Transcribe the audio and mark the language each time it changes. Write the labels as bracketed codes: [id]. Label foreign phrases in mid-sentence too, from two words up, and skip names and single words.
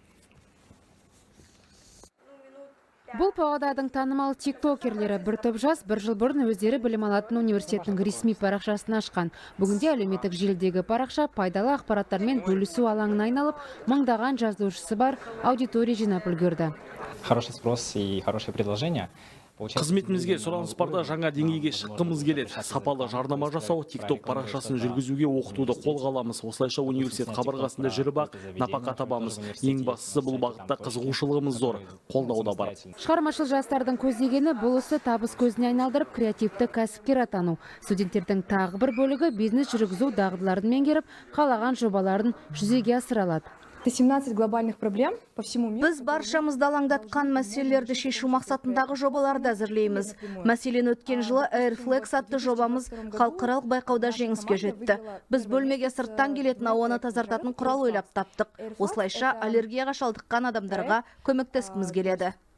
[kk] Бұл Павлодардың танымал тиктокерлері бір топ жас бір жыл бұрын өздері білім алатын университеттің ресми парақшасын ашқан. Бүгінде әлеуметтік желідегі парақша пайдалы ақпараттармен бөлісу алаңына айналып, мыңдаған жазылушысы бар аудитория жинап үлгерді. [ru] Хороший спрос и хорошее предложение. [kk] Қызметімізге сұраныс барда жаңа деңгейге шыққымыз келеді. Сапалы жарнама жасау, TikTok парақшасын жүргізуге оқытуды қолға аламыз. Осылайша университет қабырғасында жүріп-ақ нәпақа табамыз. Ең бастысы бұл бағытта қызығушылығымыз зор, қолдау да бар. Шығармашыл жастардың көздегені бұл ісі табыс көзіне айналдырып, креативті кәсіпкер атану. Студенттердің тағы бір бөлігі бизнес жүргізу дағдыларын меңгеріп, қалаған жобаларын жүзеге асыра алады. [ru] 17 глобальных проблем по всему миру. [kk] Біз баршамызды алаңдатқан мәселелерді шешу мақсатындағы жобаларды әзірлейміз. Мәселен, өткен жылы Airflex атты жобамыз халықаралық байқауда жеңіске жетті. Біз бөлмеге сырттан келетін ауаны тазартатын құрал ойлап таптық. Осылайша аллергияға шалдыққан адамдарға көмектескіміз келеді.